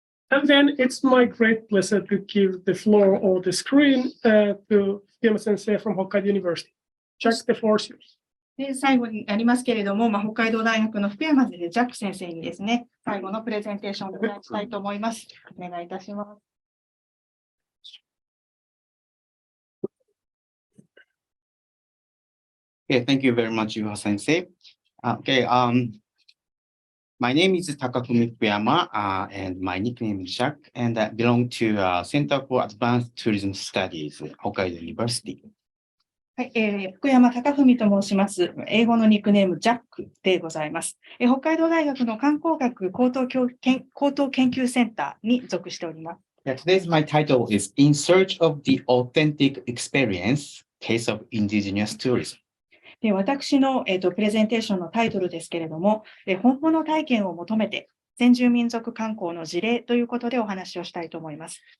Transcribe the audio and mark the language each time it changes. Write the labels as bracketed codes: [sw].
[en] And then it's my great pleasure to give the floor or the screen to Fukuyama Sensei from Hokkaido University. Jack, the floor is yours. [ja] で、最後になりますけれども、北海道大学の福山ジャック先生にですね、最後のプレゼンテーションをお願いしたいと思います。お願いいたします。 [en] Okay, thank you very much, Yuha Sensei. My name is Takafumi Fukuyama, and my nickname is Jack, and I belong to Center for Advanced Tourism Studies, Hokkaido University. [ja] はい、福山貴文と申します。英語のニックネーム、ジャックでございます。北海道大学の観光学高等研究センターに属しております。 [en] Today's my title is In Search of the Authentic Experience, Case of Indigenous Tourism. [ja] で、私の、プレゼンテーションのタイトルですけれども、本物体験を求めて、先住民族観光の事例ということでお話をしたいと思います。